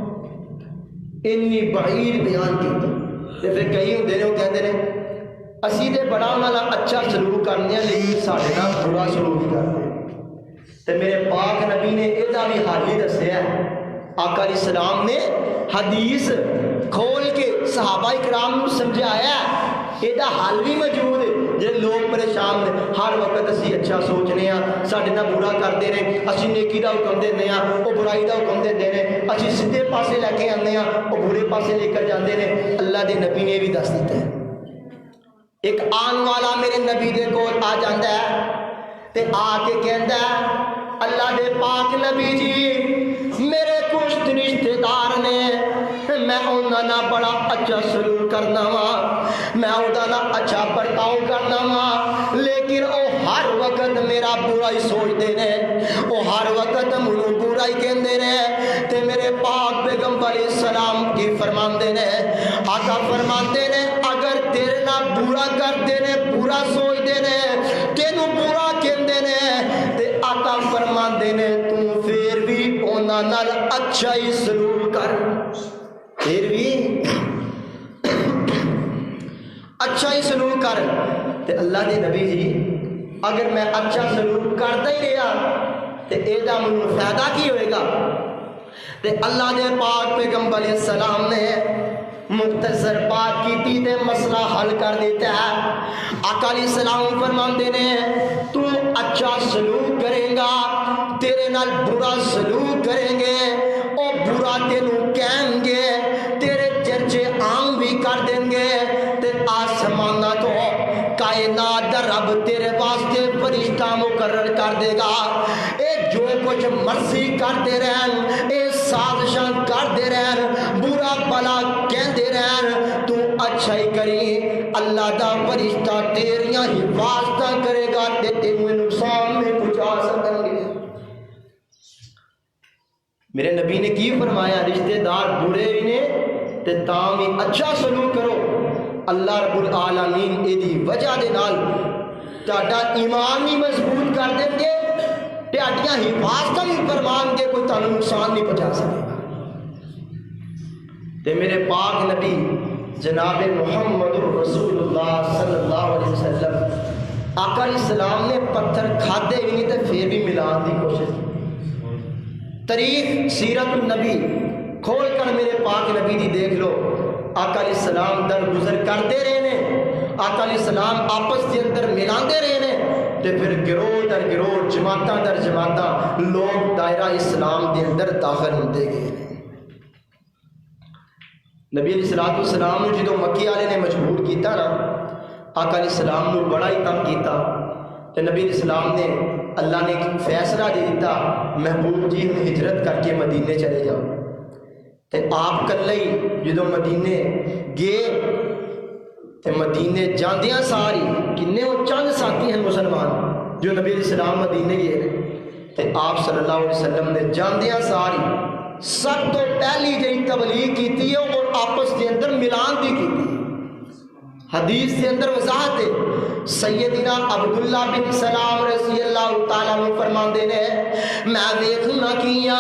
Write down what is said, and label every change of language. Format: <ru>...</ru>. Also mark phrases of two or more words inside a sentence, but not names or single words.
<pa>انی بعید بیان کیتا تے پھر کئی ہوندے نے وہ کہندے نے اسی تے بڑا انہاں نال اچھا سلوک کرنے ہیں لیکن ساڈے نال برا سلوک کرتے تے میرے پاک نبی نے ایدا بھی حال ہی دسیا ہے آقا علیہ السلام نے حدیث کھول کے صحابہ اکرام کو سمجھایا ہے ایدا حل بھی موجود ہے جے لوگ پریشان نے ہر وقت اسی اچھا سوچنے ہیں ساڈے نال برا کرتے نے اسی نیکی دا حکم دیندے ہیں او برائی دا حکم دیندے نے اسی سیدھے پاسے لے کے آندے ہیں او برے پاسے لے کر جاندے نے اللہ دے نبی نے بھی دس دیتا ہے ایک آن والا میرے نبی دے کول آ جاندا ہے تے آ کے کہندا ہے اللہ دے پاک نبی جی میرے کچھ رشتہ دار نے میں انہاں نال بڑا اچھا سلوک کرنا وا میں انہاں نال اچھا برتاؤ کرنا وا لیکن او ہر وقت میرا برا ہی سوچتے نے او ہر وقت مینوں برا ہی کہندے نے تے میرے پاک پیغمبر علیہ السلام کی فرماندے نے آقا فرماندے نے اگر تیرے نال برا کرتے نے برا سوچتے نے تینوں برا کہندے نے تے آقا فرماندے نے تو پھر بھی انہاں نال اچھا ہی سلوک کر پھر بھی اچھا ہی سلوک کر. تے اللہ دے نبی جی اگر میں اچھا سلوک کرتا ہی رہا تے ایدا مجھے فائدہ کی ہوئے گا؟ تے اللہ دے پاک پیغمبر علیہ السلام نے مختصر بات کی تے مسئلہ حل کر دیتا ہے. آقا علیہ السلام فرماندے نے تو اچھا سلوک کرے گا تیرے نال برا سلوک کریں گے او برا تینوں کہیں گے تیرے چرچے عام بھی کر دیں گے تے آسمانہ تو کائنات دا رب تیرے واسطے فرشتہ مقرر کر دے گا. اے جو کچھ مرضی کرتے رہن اے سازشاں کرتے رہن برا بلا کہندے رہن تو اچھا ہی کری اللہ دا فرشتہ تیریاں حفاظتاں کرے گا تے تینوں نقصان میں پہنچا سکیں گے. میرے نبی نے کی فرمایا رشتہ دار برے بھی نے تے تاں بھی اچھا سلوک کرو. اللہ رب العالمین ایدی وجہ دے نال تہاڈا ایمان بھی مضبوط کر دیں گے تہاڈیاں حفاظتاں بھی فرمان گے کوئی تانوں نقصان نہیں پہنچا سکے گا. تے میرے پاک نبی جناب محمد رسول اللہ صلی اللہ علیہ وسلم آقا علیہ السلام نے پتھر کھادے بھی نہیں تے پھر بھی ملان دی کوشش کی. تاریخ سیرت النبی کھول کر میرے پاک نبی دی دیکھ لو. آقا علیہ السلام در گزر کرتے رہے نے آقا علیہ السلام آپس کے اندر ملاندے رہے نے تے پھر گروہ در گروہ جماعتاں در جماعتاں لوگ دائرہ اسلام دے اندر داخل ہوندے گئے. نبی علیہ السلام نے جدو مکی والے نے مجبور کیتا نا آقا علیہ السلام نے بڑا ہی تنگ کیتا تے نبی علیہ السلام نے اللہ نے ایک فیصلہ دے دیتا محبوب جی ہجرت کر کے مدینے چلے جاؤ. تے آپ کلے ہی جدو مدینے گئے تے مدینے جاندیاں ساری کنے وہ چند ساتھی ہیں مسلمان جو نبی علیہ السلام مدینے گئے تے آپ صلی اللہ علیہ وسلم نے جاندیاں ساری سب تو پہلی جہی تبلیغ کیتی ہے اور آپس کے اندر ملان دی کیتی. حدیث کے اندر وضاحت ہے سیدنا عبداللہ بن سلام رضی اللہ تعالیٰ عنہ فرماندے نے میں ویکھنا کیاں</pa>